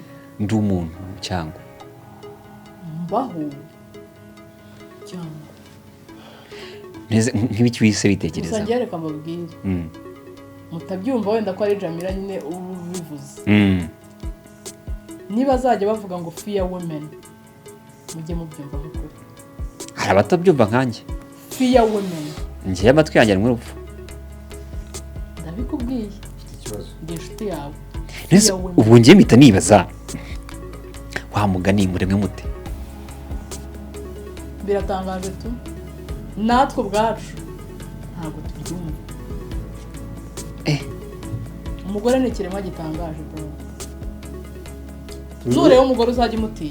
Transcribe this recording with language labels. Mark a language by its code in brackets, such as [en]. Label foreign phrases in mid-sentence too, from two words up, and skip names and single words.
[rw] ndi umuntu cyangwa mbaho cyangwa nk'ibiki wise bitekerezaho gusa njye reka mbabwire mutabyumva wenda ko ari Jamila nyine ubivuze niba azajya bavuga ngo [en] fear women [rw] mujye mubyumva nk'ukuri hari abatabyumva nkanjye [en] fear women [rw] njyewe amatwi yanjye arimo urupfu ndabikubwiye ndi inshuti yawe ubu ngiye mpita nibaza wa mugani muremwe mute biratangaje tu natwe ubwacu ntabwo tubyumva umugore ni ikiremwa gitangaje bro nureba umugore uzajya umutinya